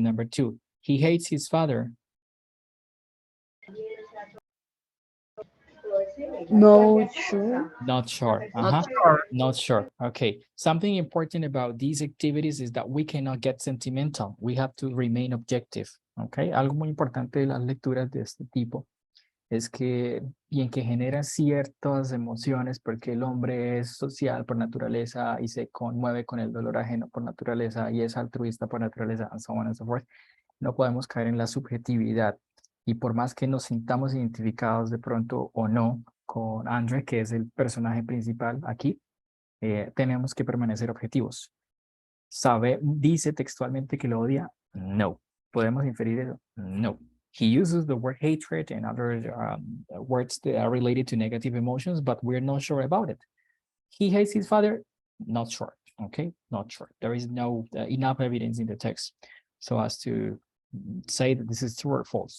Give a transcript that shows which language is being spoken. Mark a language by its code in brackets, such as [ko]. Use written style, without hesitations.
[en] Number 2, he hates his father. No, sure. Not sure. Not sure. Okay. Something important about these activities is that we cannot get sentimental. We have to remain objective. Okay. [es] Algo muy importante de las lecturas de este tipo es que, bien que genera ciertas emociones porque el hombre es social por naturaleza y se conmueve con el dolor ajeno por naturaleza y es altruista por naturaleza, [en] and so on and so forth. [es] No podemos caer en la subjetividad. Y por más que nos sintamos identificados de pronto o no con Andre, que es el personaje principal aquí, tenemos que permanecer objetivos. ¿Dice textualmente que lo odia? No. ¿Podemos inferir eso? No. [en] He uses the word hatred and other words that are related to negative emotions, but we're not sure about it. He hates his father? Not sure. Okay, not sure. There is no enough evidence in the text so as to say that this is true or false.